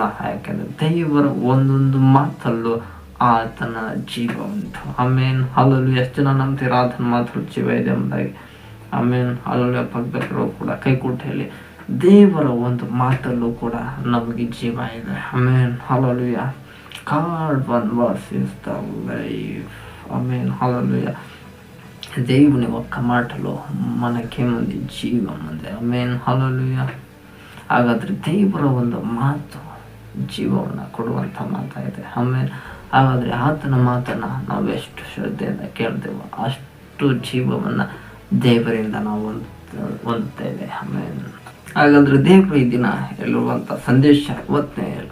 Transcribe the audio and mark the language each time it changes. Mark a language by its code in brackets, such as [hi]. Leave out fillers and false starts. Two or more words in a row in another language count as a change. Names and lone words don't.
[kn] ಯಾಕೆಂದರೆ ದೇವರ ಒಂದೊಂದು ಮಾತಲ್ಲೂ ಆತನ ಜೀವ ಉಂಟು. ಆಮೇನ್. ಹಲ್ಲೆಲೂಯಾ. ಎಷ್ಟು ಜನ ನಂಬ್ತೀರ ಆತನ ಮಾತಲ್ಲೂ ಜೀವ ಇದೆ ಎಂಬುದಾಗಿ? ಆಮೇನ್. ಹಲ್ಲೆಲೂಯಾ. ಪಕ್ಕದಲ್ಲಿರೋ ಕೂಡ ಕೈಕುಟೆಯಲ್ಲಿ ದೇವರ ಒಂದು ಮಾತಲ್ಲೂ ಕೂಡ ನಮಗೆ ಜೀವ ಇದೆ. ಆಮೇನ್. ಹಲ್ಲೆಲೂಯಾ. [en] God one verse is the life. [kn] ಆಮೇನ್. ಹಲ್ಲೆಲೂಯಾ. [te] దేవుని ఒక్క మాటలో మనకేముంది? జీవం ఉంది. [kn] ಆಮೆನ್, ಹಲ್ಲೆಲೂಯಾ. ಹಾಗಾದರೆ ದೇವರ ಒಂದು ಮಾತು ಜೀವವನ್ನು ಕೊಡುವಂಥ ಮಾತಾಗಿದೆ. ಆಮೇಲೆ ಹಾಗಾದರೆ ಆತನ ಮಾತನ್ನು ನಾವು ಎಷ್ಟು ಶ್ರದ್ಧೆಯಿಂದ ಕೇಳ್ತೇವೋ ಅಷ್ಟು ಜೀವವನ್ನು ದೇವರಿಂದ ನಾವು ಹೊಂದುತ್ತೇವೆ. ಆಮೇಲೆ ಹಾಗಾದರೆ ದೇವರು ಈ ದಿನ ಹೇಳುವಂಥ ಸಂದೇಶ ಒತ್ನೇಯಲ್.